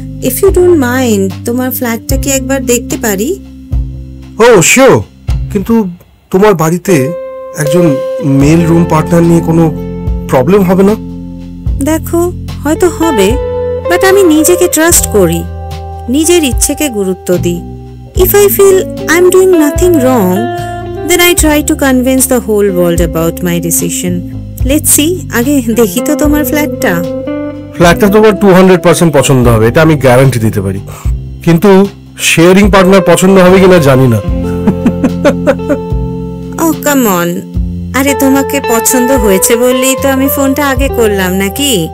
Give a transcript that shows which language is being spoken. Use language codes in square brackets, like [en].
[en] if you don't mind, [bn] তোমার ফ্ল্যাটটা কি একবার দেখতে পারি? ও শিওর, কিন্তু তোমার বাড়িতে একজন মেল রুম পার্টনার নিয়ে কোনো প্রবলেম হবে না? দেখো, হয়তো হবে, বাট আমি নিজেকে ট্রাস্ট করি, নিজের ইচ্ছেকে গুরুত্ব দিই। [en] If I feel I'm doing nothing wrong, then I try to convince the whole world about my decision. Let's see, [bn] আগে দেখি তো তোমার ফ্ল্যাটটা। ফ্ল্যাটটা তোমার 200% পছন্দ হবে, এটা আমি গ্যারান্টি দিতে পারি, কিন্তু শেয়ারিং পার্টনার পছন্দ হবে কিনা জানি না। [en] Oh come on, [bn] আরে তোমাকে পছন্দ হয়েছে বললেই তো আমি ফোনটা আগে করলাম নাকি?